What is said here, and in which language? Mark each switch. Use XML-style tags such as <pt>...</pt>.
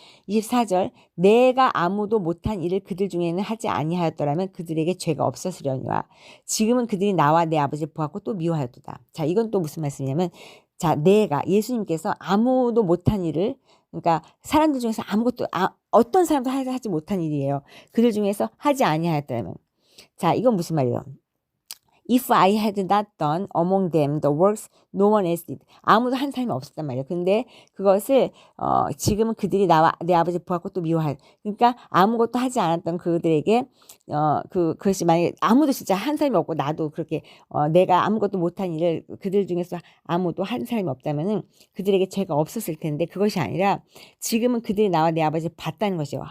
<ko>24절, 내가 아무도 못한 일을 그들 중에는 하지 아니하였더라면 그들에게 죄가 없었으려니와 지금은 그들이 나와 내 아버지를 보았고 또 미워하였도다. 자, 이건 또 무슨 말씀이냐면, 자, 예수님께서 아무도 못한 일을, 그러니까 사람들 중에서 어떤 사람도 하지 못한 일이에요. 그들 중에서 하지 아니하였더라면. 자, 이건 무슨 말이에요?</ko> <en>If I had not done among them the works no one else did.</en> <ko>아무도 한 사람이 없었단 말이에요. 근데 그것을 지금은 그들이 나와 내 아버지 보았고 또 미워할. 그러니까 아무것도 하지 않았던 그들에게 그것이 만약에 아무도 진짜 한 사람이 없고 나도 그렇게 내가 아무것도 못한 일을 그들 중에서 아무도 한 사람이 없다면은 그들에게 죄가 없었을 텐데 그것이 아니라 지금은 그들이 나와 내 아버지를 봤다는 것이요.</ko>